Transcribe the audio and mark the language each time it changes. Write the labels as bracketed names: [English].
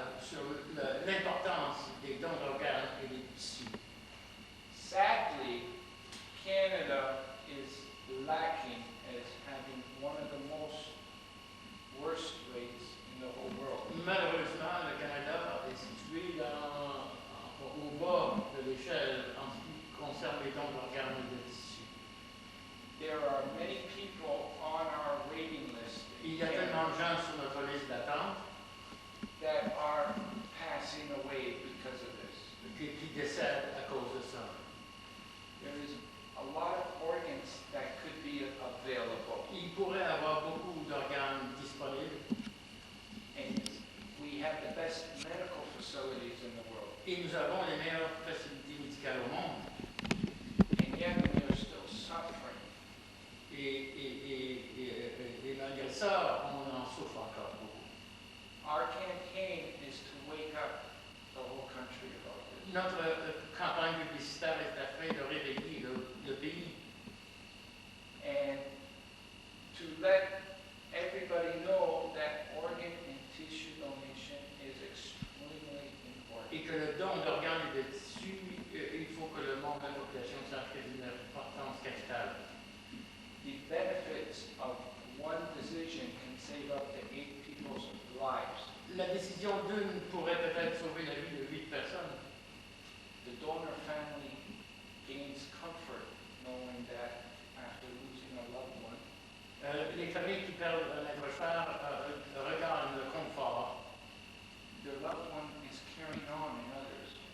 [French] sur l'importance des dons d'organes et des tissus. [English] Sadly, Canada is lacking as having one of the most worst rates in the whole world. [French] Malheureusement, le Canada est situé au bas de l'échelle en ce qui concerne les dons d'organes et de tissus. [English] There are many people on our waiting list [French] Il y a tellement de gens sur notre liste d'attente [English] that are passing away because of this. [French] qui décèdent à cause de ça. [English] There is a lot of organs that could be available, [French] Il pourrait y avoir beaucoup d'organes disponibles [English] and we have the best medical facilities in the world, [French] et nous avons les meilleures facilités médicales au monde. [English] and yet we are still suffering. [French] Et malgré ça, on en souffre encore beaucoup. [English] Our campaign is to wake up the whole country about this. [French] Notre campagne publicitaire est afin de réveiller le pays [English] And to let everybody know that organ and tissue donation is extremely important. [French] et que le don d'organes et de tissus, il faut que le monde de la population sache qu'il y a une importance capitale. [English] The benefits of one decision can save up to 8 people's lives. [French] La décision d'une pourrait peut-être sauver la vie de 8 personnes. [English] The donor family gains comfort knowing that after losing a loved one, [French] Les familles qui perdent un être cher regagnent le confort. [English] their loved one is carrying on in others.